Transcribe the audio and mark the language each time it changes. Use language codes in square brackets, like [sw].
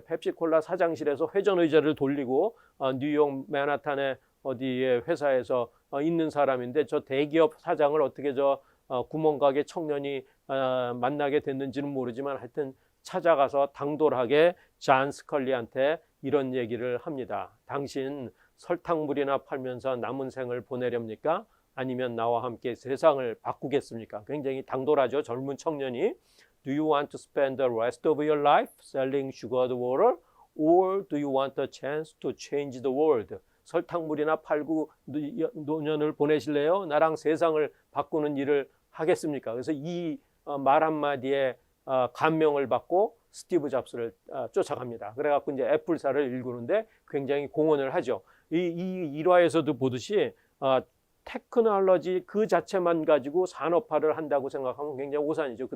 [ko] 펩시콜라 사장실에서 회전 의자를 돌리고 뉴욕 맨하탄의 어디에 회사에서 있는 사람인데 저 대기업 사장을 어떻게 저 구멍가게 청년이 만나게 됐는지는 모르지만 하여튼 찾아가서 당돌하게 존 스컬리한테 이런 얘기를 합니다. 당신 설탕물이나 팔면서 남은 생을 보내렵니까? 아니면 나와 함께 세상을 바꾸겠습니까? 굉장히 당돌하죠. 젊은 청년이. [en] Do you want to spend the rest of your life selling sugared water? Or do you want a chance to change the world? [ko] 설탕물이나 팔고 노년을 보내실래요? 나랑 세상을 바꾸는 일을 하겠습니까? 그래서 이 말 한마디에 감명을 받고 스티브 잡스를 쫓아갑니다. 그래갖고 이제 애플사를 일구는데 굉장히 공헌을 하죠. 이 일화에서도 보듯이 테크놀로지 그 자체만 가지고 산업화를 한다고 생각하면 굉장히 오산이죠.